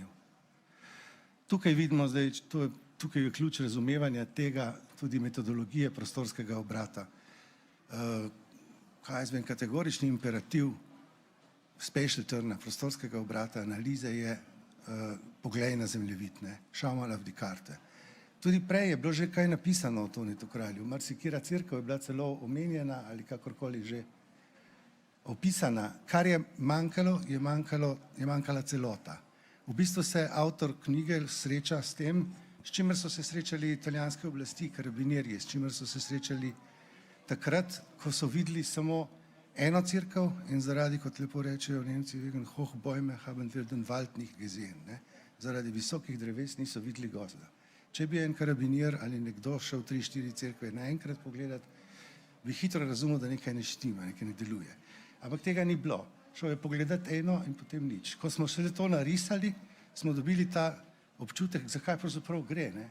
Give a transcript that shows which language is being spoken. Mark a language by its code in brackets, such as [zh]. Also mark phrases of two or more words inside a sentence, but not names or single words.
[sl] Tukaj vidimo zdaj, tukaj je ključ razumevanja tega, tudi metodologije prostorskega obrata. Kaj jaz vem, kategorični imperativ [en] special turna [sl] prostorskega obrata analize je poglej na zemljevid, [de] šau mal auf die Karte. [sl] Tudi prej je bilo že kaj napisano o Tonetu Kralju. Marsikera cerkev je bila celo omenjena ali kakorkoli že opisana. Kar je manjkala celota. V bistvu se avtor knjige sreča s tem, s čimer so se srečali italijanske oblasti, karabinjerji, s čimer so se srečali takrat, ko so videli samo eno cerkev in zaradi, kot lepo rečejo Nemci, [de] wegen Hochbäume haben wir den Wald nicht gesehen. [sl] Zaradi visokih dreves niso videli gozda. Če bi en karabinjer ali nekdo šel 3-4 cerkve naenkrat pogledati, bi hitro razumel, da nekaj ne štima, nekaj ne deluje. Ampak tega ni bilo. Šel je pogledati eno in potem nič. Ko smo šele to narisali, smo dobili ta občutek, zakaj pravzaprav gre.